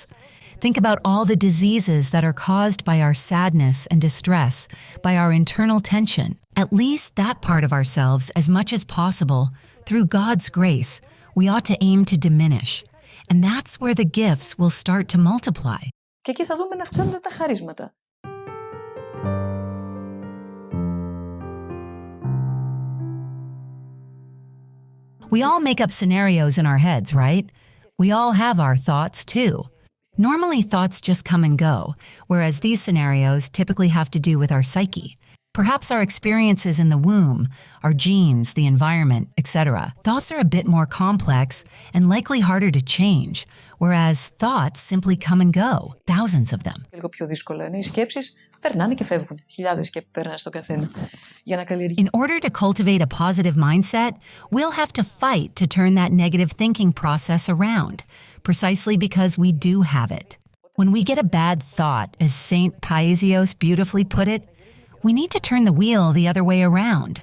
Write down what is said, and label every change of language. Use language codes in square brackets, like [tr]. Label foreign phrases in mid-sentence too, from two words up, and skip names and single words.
[en] Think about all the diseases that are caused by our sadness and distress, by our internal tension. At least that part of ourselves, as much as possible, through God's grace, we ought to aim to diminish. And that's where the gifts will start to multiply. [el] Και εκεί θα δούμε να αυξάνονται τα χαρίσματα. [en] We all make up scenarios in our heads, right? We all have our thoughts, too. Normally, thoughts just come and go, whereas these scenarios typically have to do with our psyche. Perhaps our experiences in the womb, our genes, the environment, etc. Thoughts are a bit more complex and likely harder to change, whereas thoughts simply come and go, thousands of them. [el] Λίγο πιο δύσκολο είναι. Οι σκέψεις περνάνε και φεύγουν. Χιλιάδες σκέψεις περνάνε στον καθένα. Για να [en] In order to cultivate a positive mindset, we'll have to fight to turn that negative thinking process around, precisely because we do have it. When we get a bad thought, as Saint Paisios beautifully put it, we need to turn the wheel the other way around.